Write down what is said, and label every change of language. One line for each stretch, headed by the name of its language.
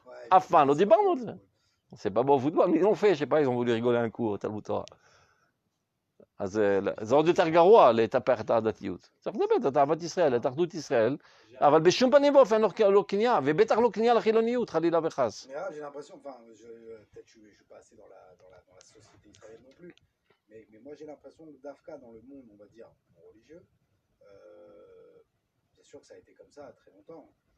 French: Enfin, on dit Barnold. C'est pas bon au football, mais ils l'ont fait, je sais pas, ils ont voulu rigoler un coup au Talmud Torah.
Hebrew: זה עוד יותר גרוע לטפח את העדתיות. צריך לדבר את אהבת ישראל, את אחדות ישראל, אבל בשום פנים ואופן לא כניעה, ובטח לא כניעה לחילוניות, חלילה וחס.
French: J'ai l'impression, enfin, peut-être je ne suis pas assez dans la société israélienne non plus, mais moi j'ai l'impression que d'Afka dans le monde, on va dire, religieux, bien sûr que ça a été comme ça très longtemps.